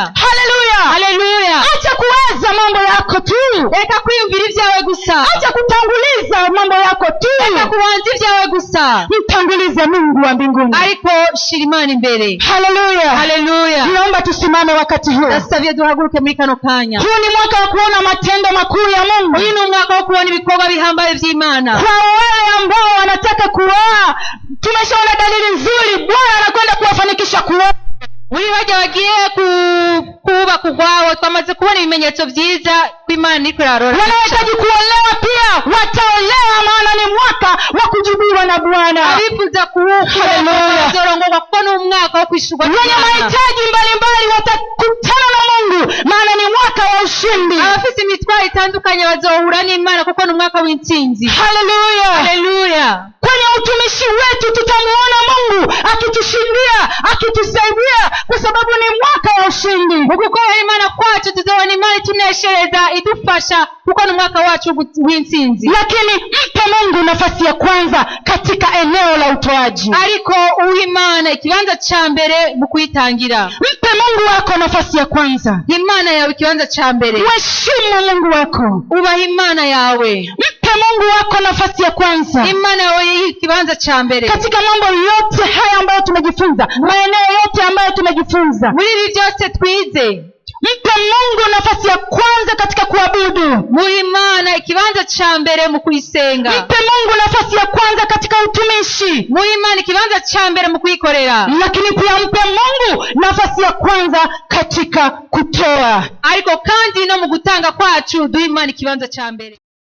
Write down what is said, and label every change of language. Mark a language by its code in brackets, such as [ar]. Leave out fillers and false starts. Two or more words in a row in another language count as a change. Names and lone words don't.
[sw] Haleluya, haleluya. acha kuwaza mambo yako tu, [rn] reka kwiyumvira ivyawe gusa, [sw] acha kutanguliza mambo yako tu, [rn] reka kubanza ivyawe gusa, [sw] mtangulize Mungu wa mbinguni. [rn] ariko shira imana imbere. [sw] Haleluya, haleluya. naomba tusimame wakati huu. [rn] ndasavye duhaguruke muri kano kanya. [sw] Huu ni mwaka wa kuona matendo makuu ya Mungu. [rn] uyu ni umwaka wo kubona ibikorwa bihambaye vy'imana. [sw] Kwa wale ambao wanataka kuoa, tumeshaona dalili nzuri, Bwana anakwenda kuwafanikisha kuoa. [rn] muri bajya bagiye kubaka urwabo, twamaze kubona ibimenyetso vyiza ko imana iriko irarora. [sw] Wanaohitaji kuolewa pia wataolewa, maana ni mwaka wa kujibiwa na Bwana. [rn] abifuza kuzorongorwa kuko ni umwaka wo kwishurwa [sw] Wenye mahitaji mbalimbali watakutana na Mungu, maana ni mwaka wa ushindi. [rn] abafise imitwaro itandukanye bazohura n'imana kuko ni umwaka w'intsinzi. [sw] Haleluya, haleluya. kwenye utumishi wetu tutamuona Mungu akitushindia, akitusaidia, kwa sababu ni mwaka wa ushindi. [rn] ugukorera imana kwacu tuzobona imana ituneshereza idufasha kuko ni umwaka wacu w'intsinzi. [sw] Lakini mpe Mungu nafasi ya kwanza katika eneo la utoaji. [rn] ariko uha imana ikibanza ca mbere mu kuyitangira. [sw] Mpe Mungu wako nafasi ya kwanza. [rn] imana yawe ikibanza ca mbere. [sw] Mheshimu Mungu wako. [rn] ubaha imana yawe. [sw] Mpe Mungu wako nafasi ya kwanza [rn] imana yawe ikibanza ca mbere [sw] katika mambo yote haya ambayo tumejifunza, maeneo yote ambayo tumejifunza. [rn] muri ibi byose twize. [sw] Mpe Mungu nafasi ya kwanza katika kuabudu. [rn] muha imana ikibanza ca mbere mu kuyisenga. [sw] Mpe Mungu nafasi ya kwanza katika utumishi. [rn] muha imana ikibanza ca mbere mu kuyikorera. [sw] Lakini pia mpe Mungu nafasi ya kwanza katika kutoa. [rn] ariko kandi no mu gutanga kwacu duha imana ikibanza ca mbere.